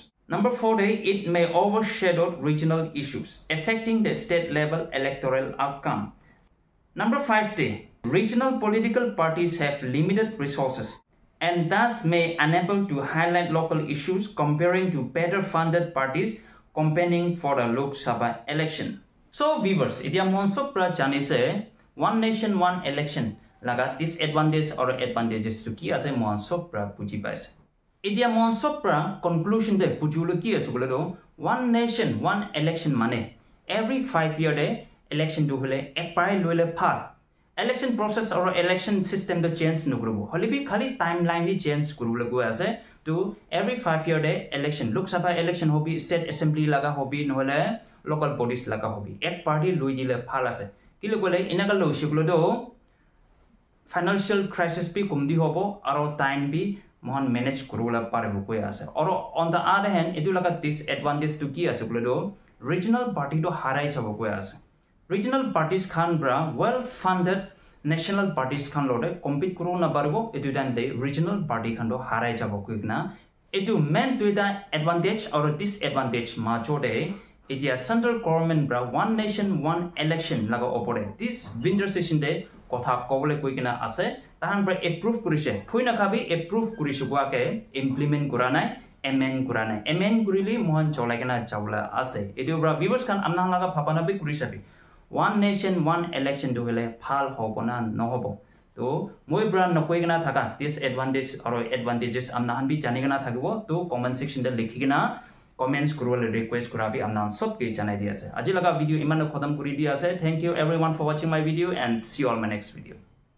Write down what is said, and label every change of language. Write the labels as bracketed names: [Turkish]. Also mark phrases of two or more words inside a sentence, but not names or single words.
[English] Number 4 day, it may overshadow regional issues affecting the state level electoral outcome. Number 5 day, regional political parties have limited resources and thus may unable to highlight local issues comparing to better funded parties campaigning for the Lok Sabha election. So viewers, [Naga Pidgin] idia monso pra janise [English] one nation one election [Naga Pidgin] laga [English] disadvantage or advantages [Naga Pidgin] to ki ase monso pra buji paise. Idia monso pra conclusion de bujulu ki ase bole do [English] one nation one election [Naga Pidgin] mane [English] every 5 year [Naga Pidgin] de election do hole ek pare loile phal [English] election process or election system [Naga Pidgin] to change nugrubo holibi khali timeline ni change kurule go ase to [English] every 5 year [Naga Pidgin] de election Lok Sabha election hobi [English] state assembly [Naga Pidgin] laga hobi nohole [English] local bodies [Naga Pidgin] laga hobi ek party loi dile phal ase kilo gole inaga lo shiblo do [English] financial crisis [Naga Pidgin] bi kumdi hobo aro time bi mohon manage kurula parbo koi ase oro [English] on the other hand [Naga Pidgin] edu laga disadvantage to ki ase bole do [English] regional party [Naga Pidgin] to harai chabo koi ase [English] regional parties [Naga Pidgin] khan bra [English] well funded national parties [Naga Pidgin] khan lode compete kuru na barbo edu dan de [English] regional party [Naga Pidgin] khan do harai chabo koi na edu main to [English] the advantage or disadvantage [Naga Pidgin] ma chode edia [English] central government [Naga Pidgin] bra [English] one nation one election [Naga Pidgin] laga opore [English] this winter session [Naga Pidgin] de kotha kobole koi kina ase tahan bra approve kurise phuina khabi approve kurise buake implement kuranai amend kuranai amend kurili mohon cholai kina chawla ase edu bra viewers kan amna laga phapana bi kurisabi [English] one nation one election [Naga Pidgin] do hole phal hobona no hobo to moi bra nokoi kina thaka [English] disadvantage or advantages [Naga Pidgin] amna han bi jani kina thakibo to [English] comment section [Naga Pidgin] de likhi kina comments kurole request kurabi amna sob ke janai di ase aji laga video iman khatam kuri di ase [English] thank you everyone for watching my video and see you all my next video.